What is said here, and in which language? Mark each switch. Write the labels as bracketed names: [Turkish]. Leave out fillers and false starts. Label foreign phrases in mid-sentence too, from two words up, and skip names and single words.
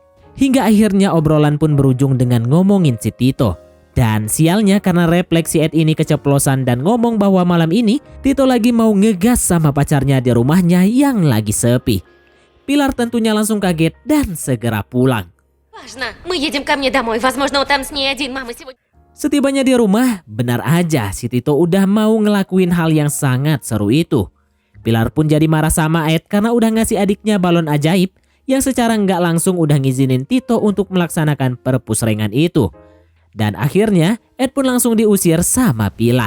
[Indonesian] Hingga akhirnya obrolan pun berujung dengan ngomongin si Tito. Dan sialnya karena refleksi Ed ini keceplosan dan ngomong bahwa malam ini Tito lagi mau ngegas sama pacarnya di rumahnya yang lagi sepi. Pilar tentunya langsung kaget dan segera pulang. [Russian] Важно. Мы едем ко мне домой. Возможно, он там с ней один. Мама сегодня... [Indonesian] Setibanya di rumah, benar aja si Tito udah mau ngelakuin hal yang sangat seru itu. Pilar pun jadi marah sama Ed karena udah ngasih adiknya balon ajaib yang secara nggak langsung udah ngizinin Tito untuk melaksanakan perpusrengan itu. Dan akhirnya Ed pun langsung diusir sama Pilar.